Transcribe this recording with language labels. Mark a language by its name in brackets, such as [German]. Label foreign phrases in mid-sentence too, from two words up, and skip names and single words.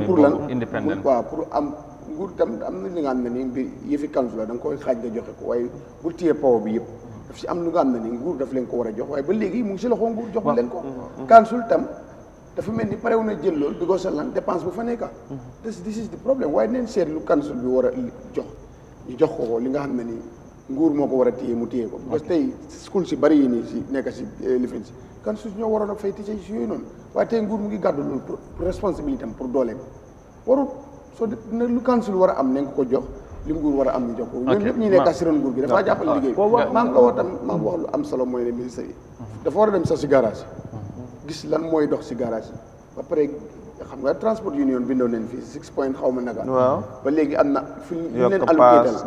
[Wolof] pour lan boobu indépendant waaw pour am nguur tam am na li nga xam ne ni mbir yëfi kansu la da nga koy xaaj nga joxe ko waaye bu téye power bi yëpp daf si am lu nga xam ne ni nguur daf leen ko war a jox waaye ba léegi mu ngi si loxo nguur jox leen ko kansul tam dafa mel ni parewu na jël loolu because lan dépense bu fa nekka [English] this is the problem [Wolof] waaye neen seet lu kansul bi war a jox ñu jox ko li nga xam ne ni nguur moo ko war a téye mu téye ko [French] parce que [Wolof] tey school si bari yi nii si nekk si lifin si kansul ñoo waroon a fay teacher si yooyu noonu waaye tey nguur mu ngi gàddu loolu [French] pour responsabilité [Wolof] am pour dooleem warul soo ne lu kansul war a am ne nga ko jox li nguur war a am ñu jox ko ñun ñëpp ñuy nekk si ron nguur gi dafa jàppale liggéey maam nga wax tam maam wax lu am solo mooy ne ministre yi dafa war a dem sax si garage gis lan mooy dox si garage yi ba pare xam nga transport union bindoon nañ fii 6 point xaw ma naka ba léegi am na fi ñu leen allocatal